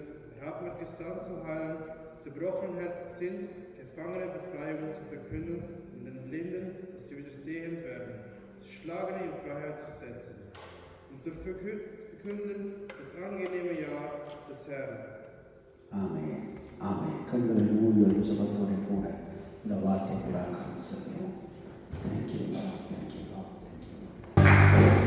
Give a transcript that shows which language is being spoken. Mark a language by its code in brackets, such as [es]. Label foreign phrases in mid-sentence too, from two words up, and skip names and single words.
[de] Er hat mich gesandt zu heilen, die zerbrochenen Herzen sind, Gefangene Befreiung zu verkünden und den Blinden, dass sie wieder sehend werden, Zerschlagene in Freiheit zu setzen und zu verkünden das angenehme Jahr des Herrn. Amen. Amen. [ta] கண்களை மூடி ஒரு ஜெபத்தோடு கூட இந்த வார்த்தைகளாக செல்கிறோம். [en] Thank you, Lord. Thank you, Lord. Thank you, Lord.